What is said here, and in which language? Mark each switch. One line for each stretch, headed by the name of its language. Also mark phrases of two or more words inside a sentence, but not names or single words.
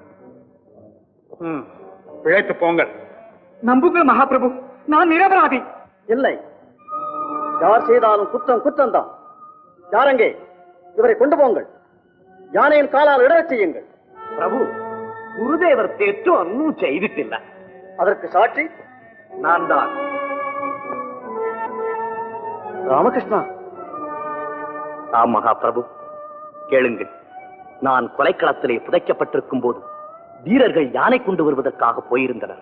Tamil: பிழைத்து போங்கள். நம்புங்கள் மகாபிரபு, நான் நிரபராதி. இல்லை, யார் செய்தாலும் குற்றம் குற்றம்தான். யாரங்கே இவரை கொண்டு போங்கள். யானையின் காலால் இடச் செய்யுங்கள். பிரபு, குருதேவர்
Malayalam: തെറ്റു ഒന്നും ചെയ്തിട്ടില്ല.
Tamil: அதற்கு சாட்சி நான் தான். ராமகிருஷ்ணா. மகாபிரபு, கேளுங்கள். நான் கொலைக்களத்திலே புதைக்கப்பட்டிருக்கும் போது வீரர்கள் யானை கொண்டு வருவதற்காக போயிருந்தனர்.